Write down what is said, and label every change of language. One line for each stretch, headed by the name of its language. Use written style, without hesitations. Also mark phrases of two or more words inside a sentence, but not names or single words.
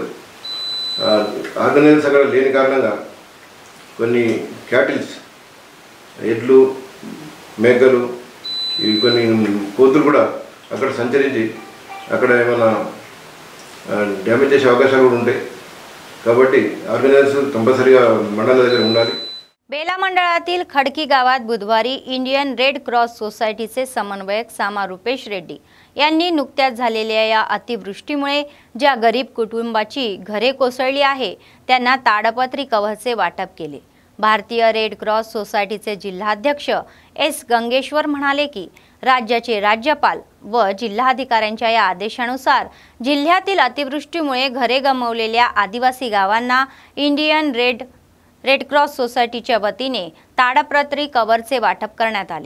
Telugu: ఆర్గనైజర్స్ అక్కడ లేని కారణంగా కొన్ని క్యాటిల్స్, ఎడ్లు, మేకలు, ఈ కొన్ని కోతులు కూడా అక్కడ సంచరించి అక్కడ ఏమైనా డ్యామేజ్ చేసే అవకాశాలు కూడా ఉంటాయి. కాబట్టి ఆర్గనైజర్స్ కంపల్సరీగా మండల దగ్గర ఉండాలి.
Marathi: बेला मंडळातील खडकी गावात बुधवारी इंडियन रेड क्रॉस सोसायटीचे समन्वयक सामा रुपेश रेड्डी यांनी नुकत्याच झालेल्या या अतिवृष्टीमुळे ज्या गरीब कुटुंबाची घरे कोसळली आहे त्यांना ताडपत्री कव्हरचे वाटप केले. भारतीय रेड क्रॉस सोसायटीचे जिल्हाध्यक्ष एस गंगेश्वर म्हणाले की राज्याचे राज्यपाल व जिल्हाधिकाऱ्यांच्या या आदेशानुसार जिल्ह्यातील अतिवृष्टीमुळे घरे गमावलेल्या आदिवासी गावांना इंडियन रेड क्रॉस सोसायटीच्या वतीने ताडपत्री कव्हरचे वाटप करण्यात आले.